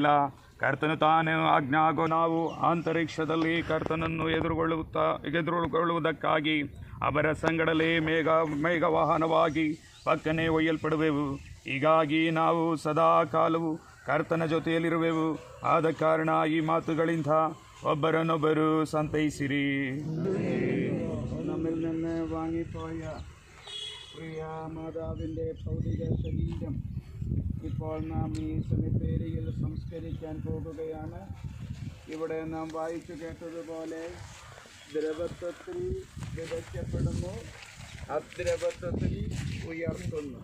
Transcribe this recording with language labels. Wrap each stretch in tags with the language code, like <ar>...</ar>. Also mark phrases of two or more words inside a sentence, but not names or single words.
<kn>ಕರ್ತನು ತಾನು ಆಜ್ಞಾಗೋ ನಾವು ಅಂತರಿಕ್ಷದಲ್ಲಿ ಕರ್ತನನ್ನು ಎದುರುಗೊಳ್ಳುವುದಕ್ಕಾಗಿ ಅವರ ಸಂಗಡಲೇ ಮೇಘವಾಹನವಾಗಿ ಪಕ್ಕನೆ ಒಯ್ಯಲ್ಪಡುವೆವು. ಹೀಗಾಗಿ ನಾವು ಸದಾ ಕಾಲವು ಕರ್ತನ ಜೊತೆಯಲ್ಲಿರುವೆವು. ಆದ ಕಾರಣ ಈ ಮಾತುಗಳಿಂದ ಒಬ್ಬರನ್ನೊಬ್ಬರು ಸಂತೈಸಿರಿ.</kn> <ml>നമ്മിൽ നിന്ന് വാങ്ങിപ്പോയ പ്രിയ മാതാവിൻ്റെ ഭൗതിക ശരീരം ഇപ്പോൾ നാം ഈ സെമിത്തേരിയിൽ സംസ്കരിക്കാൻ പോകുകയാണ്. ഇവിടെ നാം വായിച്ചു കേട്ടതുപോലെ ദ്രവത്വത്തിൽ വിതയ്ക്കപ്പെടുന്നു, അദ്രവത്വത്തിൽ ഉയർത്തുന്നു.</ml>